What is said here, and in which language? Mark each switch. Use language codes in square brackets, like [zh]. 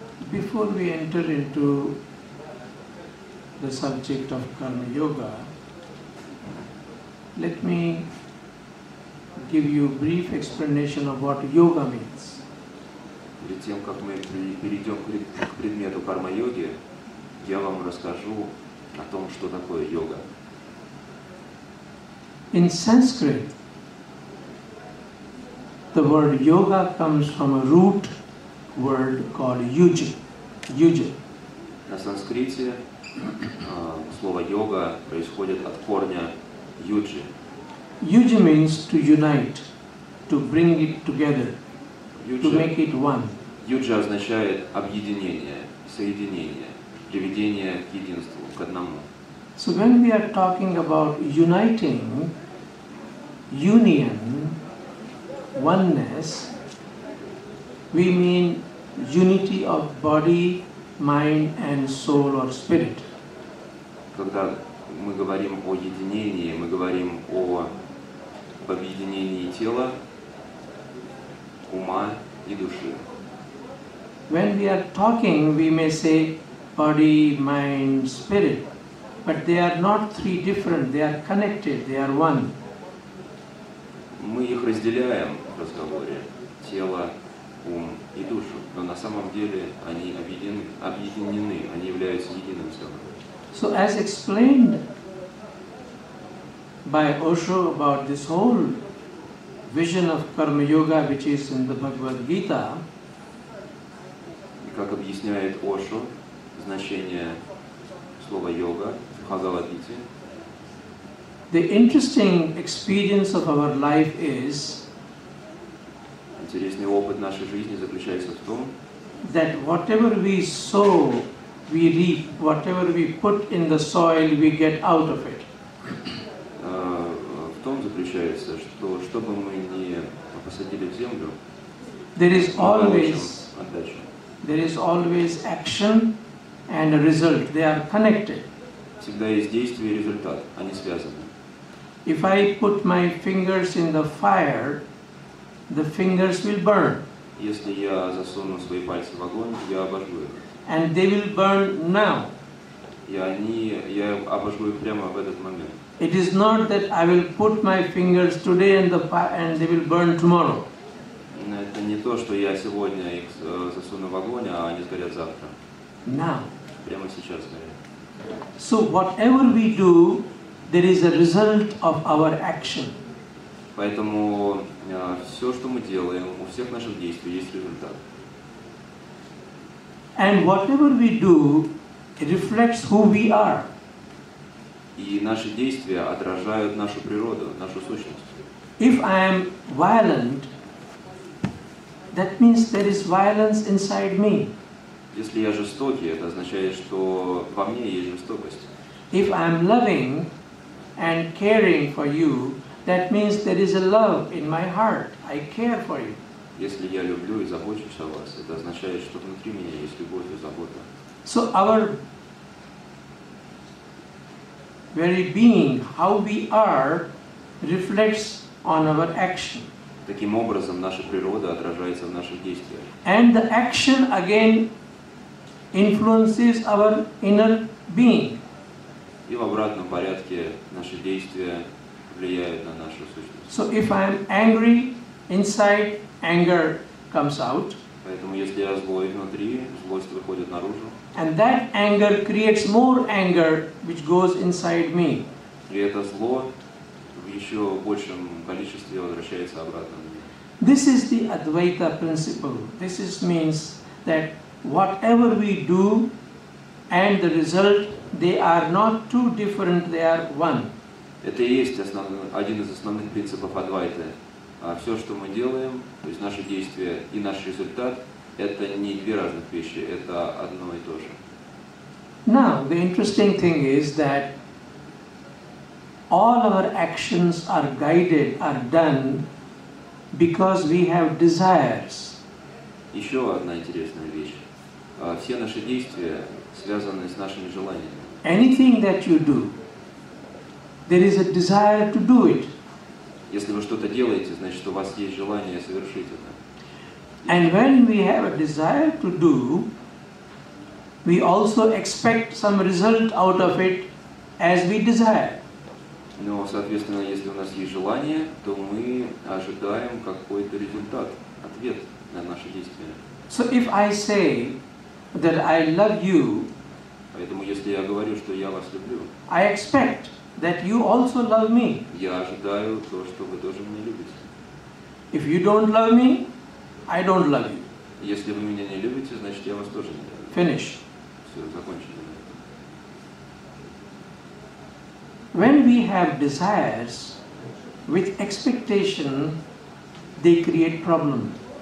[en] Before we enter into the subject of Karma Yoga, let me give you a brief explanation of what yoga means. [ru] Перед тем, как мы перейдем к предмету карма-йоги, я вам расскажу о том, что такое йога. [en] In Sanskrit, the word yoga comes from a root word called yuja. [ru] На санскрите слово йога происходит от корня юджи. [en] Yuja means to unite, to bring it together, to make it one. [ru] Юджа означает объединение, соединение, приведение к единству, к одному. [en] So when we are talking about uniting, union, oneness, we mean unity of body, mind and soul or spirit. [ru] Когда мы говорим о единении, мы говорим об объединении тела, ума и души. [en] When we are talking, we may say body, mind, spirit, but they are not three different, they are connected, they are one. [ru] Мы их разделяем в разговоре, тело, ум и душу, но на самом деле они объединены, они являются единым целым. [en] So as explained by Osho about this whole vision of Karma Yoga which is in the Bhagavad Gita, [ru] и как объясняет Ошо значение слова йога в Бхагавад-гите, [en] the interesting experience of our life is [ru] интересный опыт нашей жизни заключается в том, [en] that whatever we sow, we reap, whatever we put in the soil, we get out of it. [ru] В том заключается, что бы мы ни посадили в землю, [en] There is [ru] мы получим [en] always [ru] отдачу. [en] There is always action and a result. They are connected. [ru] Всегда есть действие и результат, они связаны. [en] If I put my fingers in the fire, the fingers will burn. [ru] Если я засуну свои пальцы в огонь, я обожгу их. [en] And they will burn now. [ru] Я обожгу их прямо в этот момент. [en] It is not that I will put my fingers today and they will burn tomorrow. [ru] Это не то, что я сегодня их засуну в огонь, а они сгорят завтра. [en] Now. [ru] Прямо сейчас сгорят. [en] So whatever we do, there is a result of our action. [ru] Поэтому все, что мы делаем, у всех наших действий есть результат. [en] And whatever we do, it reflects who we are. [ru] И наши действия отражают нашу природу, нашу сущность. [en] If I am violent, that means there is violence inside me. [ru] Если я жестокий, это означает, что во мне есть жестокость. [en] If I am loving and caring for you, that means there is a love in my heart. I care for you. [ru] Если я люблю и забочусь о вас, это означает, что внутри меня есть любовь и забота. [en] So our very being, how we are, reflects on our action. [ru] Таким образом, наша природа отражается в наших действиях. [en] And the action again influences our inner being. [ru] И в обратном порядке наши действия влияют на нашу сущность. [en] So if I am angry, inside anger comes out. [ru] Поэтому если я злой внутри, злость выходит наружу. [en] And that anger creates more anger which goes inside me. [ru] И это зло в еще большем количестве возвращается обратно. [en] This is the Advaita principle. This means that whatever we do and the result, they are not two different, they are one. [ru] Это и есть один из основных принципов Адвайты. Все, что мы делаем, то есть наши действия и наш результат, это не две разных вещи, это одно и то же. [en] Now, the interesting thing is that all our actions are guided, are done because we have desires. [ru] Еще одна интересная вещь. Все наши действия связаны с нашими желаниями. [en] Anything that you do, there is a desire to do it. [ru] Если вы что-то делаете, значит, у вас есть желание совершить это. [en] And when we have a desire to do, we also expect some result out of it as we desire. [ru] Но, соответственно, если у нас есть желание, то мы ожидаем какой-то результат, ответ на наши действия. [en] So if I say that I love you, [ru] поэтому если я говорю, что я вас люблю, [en] I expect that you also love me. [ru] Я ожидаю то, что вы тоже меня любите. [en] If you don't love me, I don't love you. [ru] Если вы меня не любите, значит, я вас тоже не люблю. [en] Finish. [ru] Все, закончили. [en] When we have desires with expectation, they create problem.